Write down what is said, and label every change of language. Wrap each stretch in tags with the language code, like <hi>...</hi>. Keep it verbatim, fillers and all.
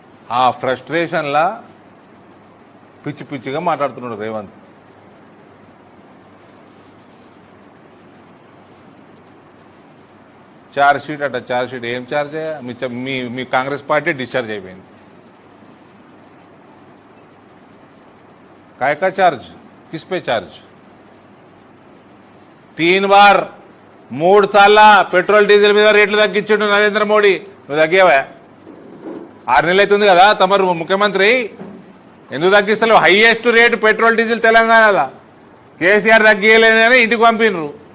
<te>ఆ ఫ్రస్ట్రేషన్లా పిచ్చి పిచ్చిగా మాట్లాడుతున్నాడు రేవంత్. ఛార్జ్ షీట్ అట ఛార్జ్ షీట్ ఏం ఛార్జ్ అయ్యా? మీ చ- మీ మీ కాంగ్రెస్ పార్టీ డిశ్చార్జ్ అయిపోయింది.</te> <hi>కాయకా चार्ज किस पे चार्ज? तीन बार</hi> <te>మూడు సార్ల పెట్రోల్ డీజిల్ మీద రేట్లు తగ్గించిండు నరేంద్ర మోడీ. నువ్వు తగ్గావా? ఆరు నెలలు అవుతుంది కదా తమరు ముఖ్యమంత్రి, ఎందుకు తగ్గిస్తలేవు? హైయెస్ట్ రేటు పెట్రోల్ డీజిల్ తెలంగాణలో కేసీఆర్ తగ్గియలేదని ఇంటికి పంపినరు.</te>